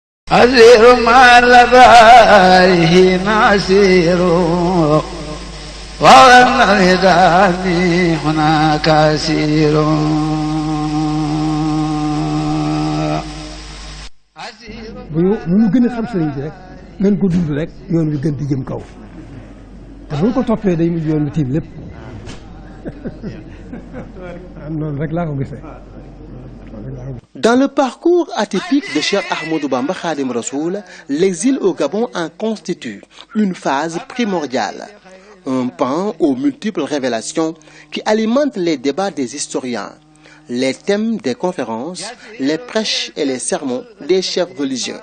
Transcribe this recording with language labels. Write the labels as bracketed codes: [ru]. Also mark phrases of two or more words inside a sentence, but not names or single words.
[ar] أسير مع لبائه نسير وأن الهداني هناك أسير [wo] bu mu gën a xam sëriñ bi rek gën ko dund rek yoon wi gën di jëm kaw te bu ko toppee day mujj yoon wi tiim lépp noonu rek laa ko gisee. [fr] Dans le parcours atypique de Cheikh Ahmadou Bamba Khadim Rassoul, l'exil au Gabon en constitue une phase primordiale, un pan aux multiples révélations qui alimentent les débats des historiens, les thèmes des conférences, les prêches et les sermons des chefs religieux.